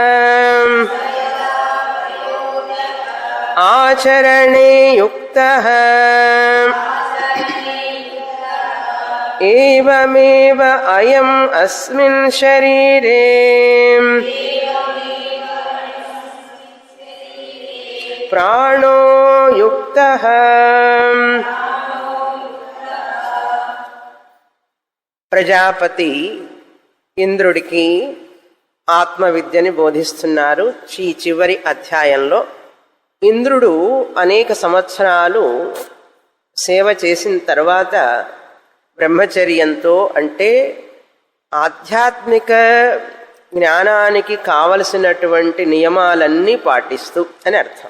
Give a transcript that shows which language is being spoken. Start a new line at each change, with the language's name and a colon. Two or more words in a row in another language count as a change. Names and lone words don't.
Sanskrit: आचरणे युक्तः एवमेव अयम् अस्मिन् शरीरे प्राणो युक्तः
Telugu: ప్రజాపతి ఇంద్రుడికి ఆత్మవిద్యని బోధిస్తున్నారు. ఈ చివరి అధ్యాయంలో ఇంద్రుడు అనేక సంవత్సరాలు సేవ చేసిన తర్వాత బ్రహ్మచర్యంతో, అంటే ఆధ్యాత్మిక జ్ఞానానికి కావలసినటువంటి నియమాలన్నీ పాటిస్తూ అని అర్థం.